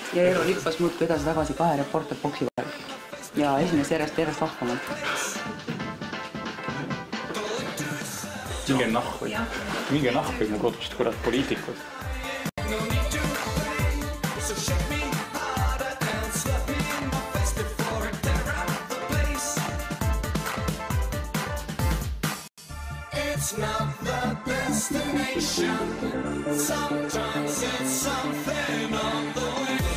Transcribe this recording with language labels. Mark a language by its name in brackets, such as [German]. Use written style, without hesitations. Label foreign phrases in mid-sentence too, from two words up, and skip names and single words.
[Estonian] Ja Eero lippas muudkui edasi-tagasi 2 reporterboksi vahel. Ja esimees järjest vahvamalt. Minge nahku enne kodust, kurat, poliitikud. [English] It's not the destination. Sometimes it's something on the way.